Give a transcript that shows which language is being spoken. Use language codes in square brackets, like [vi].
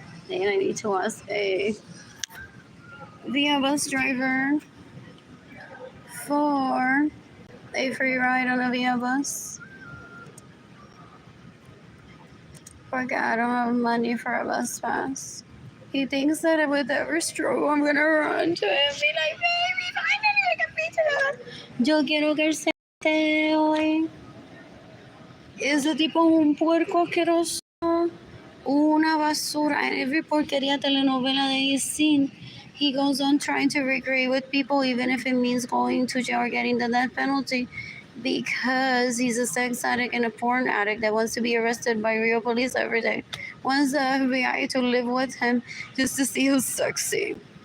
[en] And I need to ask a via bus driver for a free ride on a via bus. [es] Porque [en] I don't have money for a bus pass. He thinks that with every stroke I'm gonna run to him and be like, baby, finally I can beat you. [es] Yo quiero que él se esté hoy. Ese tipo es un puerco asqueroso. Una basura. [en] And every porquería telenovela that he's seen, he goes on trying to recreate with people, even if it means going to jail or getting the death penalty, because he's a sex addict and a porn addict that wants to be arrested by real police every day. Wants the FBI to live with him just to see who's sexy.